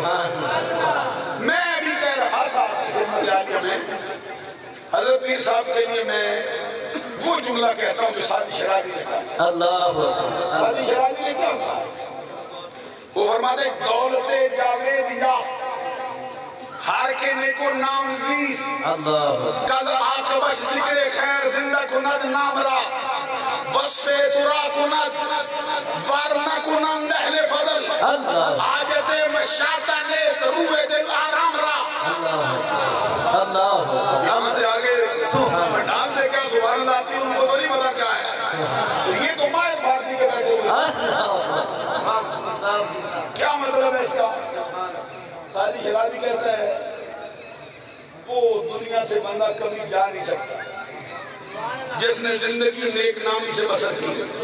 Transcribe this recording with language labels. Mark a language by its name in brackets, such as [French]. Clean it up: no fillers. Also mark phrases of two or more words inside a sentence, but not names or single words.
[Urdu] میں ابھی کہہ رہا تھا خدمت عالیہ میں حضرت پیر صاحب کے لیے میں وہ جملہ کہتا ہوں جو سادی شرازی نے کہا۔ اللہ سادی شرازی نے کیا کہا؟ وہ فرماتے ہیں [Persian] دولت جاوید یافت ہر کے نیکو نام زیست قد آقبش ذکر خیر زندہ کند نام را وصف سرا کند ورنہ کنند اہل فضل حاجت مشاطہ نیست روح دل آرام را۔ [Urdu] یہاں سے آگے ڈان سے کیا سبحان اللہ آتی ان کو تو نہیں پتا کیا ہے، تو یہ تو مائے فارسی کے بیٹھے ہوئے۔ کیا مطلب ہے اس کا؟ سادی شرازی کہتا ہے وہ دنیا سے بندہ کبھی جا نہیں سکتا جس نے زندگی نیک نامی سے بسر کی۔